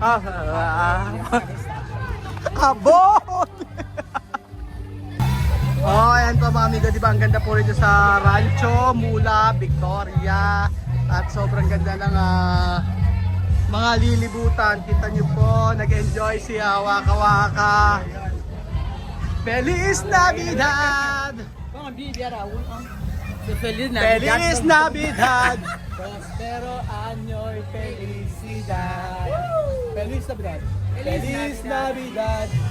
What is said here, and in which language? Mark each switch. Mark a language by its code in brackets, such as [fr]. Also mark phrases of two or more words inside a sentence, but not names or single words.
[tl] Abot! Ayan po mga amigo, diba? Ang ganda po rito sa Rancho Mula, Victoria. At sobrang ganda ng mga lilibutan. Kita nyo po, nag-enjoy si Waka Waka. [es] Feliz Navidad! Feliz Navidad! Prospero año y felicidad! Feliz Navidad! Feliz Navidad!